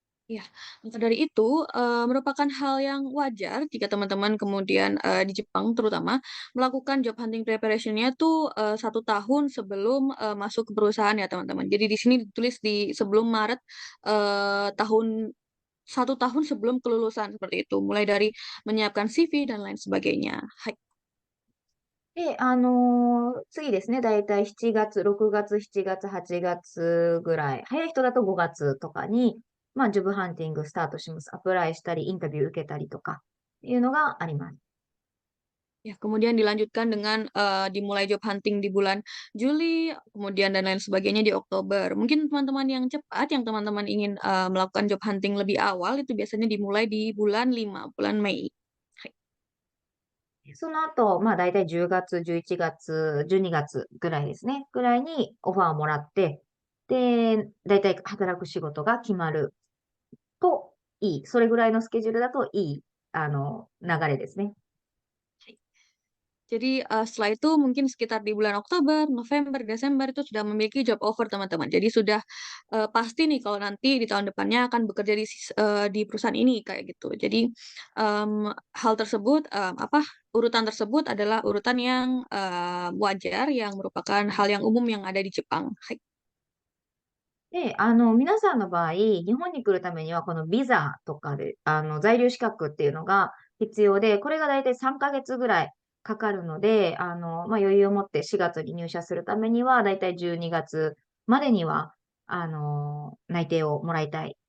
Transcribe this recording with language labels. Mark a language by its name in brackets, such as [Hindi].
[Indonesian] Ya, maka dari itu, merupakan hal yang wajar jika teman-teman kemudian, di Jepang terutama, melakukan job hunting preparation-nya tuh, 1 tahun sebelum, masuk ke perusahaan ya, teman-teman. Jadi di sini ditulis di sebelum Maret, 1 tahun sebelum kelulusan, seperti itu. Mulai dari menyiapkan CV dan lain sebagainya. [Japanese] Hai. で、次ですね、だいたい7月、6月、7月、8月ぐらい、早い人だと5月とかに、まあ、ジョブハンティングスタートします。アプライしたり、インタビュー受けたりとか、いうのがあります。 [Indonesian] Ya, kemudian dilanjutkan dengan, dimulai job hunting di bulan Juli, kemudian dan lain sebagainya di Oktober. Mungkin teman-teman yang cepat, yang teman-teman ingin, melakukan job hunting lebih awal, itu biasanya dimulai di bulan 5, bulan Mei. [Japanese] Hai. その後、まあ、だいたい10月、11月、12月ぐらいですね、ぐらいにオファーをもらって、で、だいたい働く仕事が決まるといい。それぐらいのスケジュールだといい、流れですね。 [Indonesian] Jadi, setelah itu mungkin sekitar di bulan Oktober, November, Desember itu sudah memiliki job offer teman-teman. Jadi sudah, pasti nih kalau nanti di tahun depannya akan bekerja di perusahaan ini, kayak gitu. Jadi, hal tersebut, urutan tersebut adalah urutan yang, wajar, yang merupakan hal yang umum yang ada di Jepang. [Japanese] Hai. で、皆さんの場合、日本に来るためには、このビザとかで、在留資格っていうのが必要で、これがだいたい3ヶ月ぐらいかかるので、まあ、余裕を持って4月に入社するためには、だいたい12月までには、内定をもらいたい。